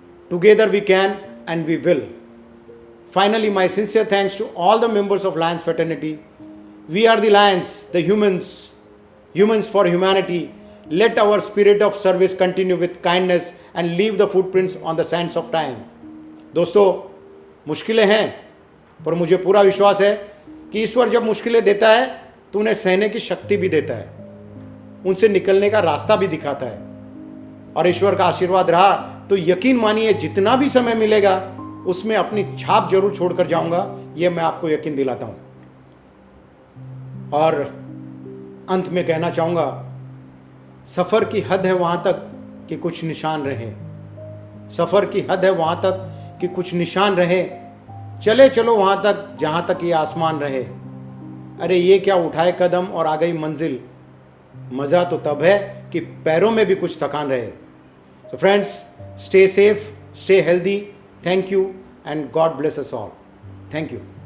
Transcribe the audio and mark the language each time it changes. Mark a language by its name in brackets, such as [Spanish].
[English] Together we can and we will. Finally, my sincere thanks to all the members of Lions fraternity. We are the Lions, the humans for humanity. Let our spirit of service continue with kindness and leave the footprints on the sands of time. [Hindi] दोस्तों, मुश्किलें हैं, पर मुझे पूरा विश्वास है कि ईश्वर जब मुश्किलें देता है तो उन्हें सहने की शक्ति भी देता है, उनसे निकलने का रास्ता भी दिखाता है। और ईश्वर का आशीर्वाद रहा तो यकीन मानिए जितना भी समय मिलेगा उसमें अपनी छाप जरूर छोड़कर जाऊंगा, यह मैं आपको यकीन दिलाता हूं। और अंत में कहना चाहूंगा, सफ़र की हद है वहां तक कि कुछ निशान रहे। सफ़र की हद है वहां तक कि कुछ निशान रहे। चले चलो वहां तक जहां तक ये आसमान रहे। अरे ये क्या उठाए कदम और आ गई मंजिल। मज़ा तो तब है कि पैरों में भी कुछ थकान रहे। [English] So friends, stay safe, stay healthy. Thank you and God bless us all. Thank you.